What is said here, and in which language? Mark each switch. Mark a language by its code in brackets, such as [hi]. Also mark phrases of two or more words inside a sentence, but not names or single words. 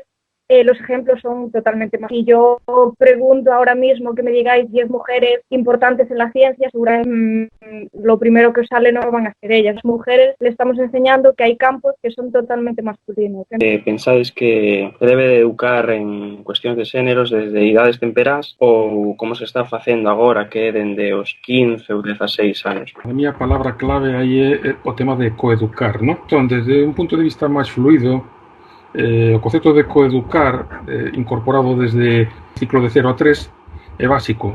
[es] Los ejemplos son totalmente más. Si yo pregunto ahora mismo que me digáis 10 mujeres importantes en la ciencia, seguramente lo primero que os sale no van a ser ellas. Las mujeres le estamos enseñando que hay campos que son totalmente masculinos. [gl] Pensáis que debe de educar en cuestións de xéneros desde idades temperás ou como se está facendo agora que é dende os 15 ou 16 anos? A miña palabra clave aí é o tema de coeducar, ¿no? Entón, desde un punto de vista máis fluido, o concepto de coeducar incorporado desde o ciclo de 0 a 3 é básico.